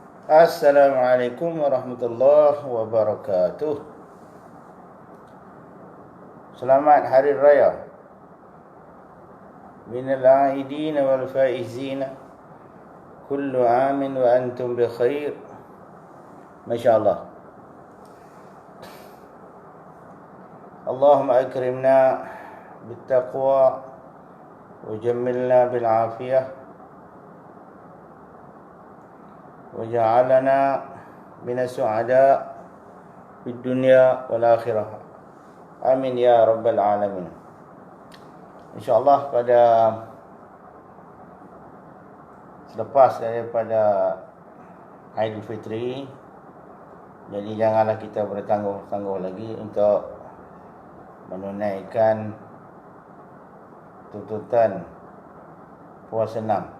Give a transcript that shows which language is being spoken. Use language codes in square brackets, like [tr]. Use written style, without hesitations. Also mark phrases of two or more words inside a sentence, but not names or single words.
[ar] السلام عليكم ورحمة الله وبركاته. [ms] Selamat Hari Raya. [ar] من العائدين والفائزين. كل عام وأنتم بخير. Masya-Allah. اللهم أكرمنا بالتقوى وجملنا بالعافية. وجعلنا من السعداء في الدنيا والآخرة. آمين يا رب العالمين. [ms] InsyaAllah pada selepas daripada Aidilfitri, jadi janganlah kita bertangguh-tangguh lagi untuk menunaikan tuntutan puasa 6.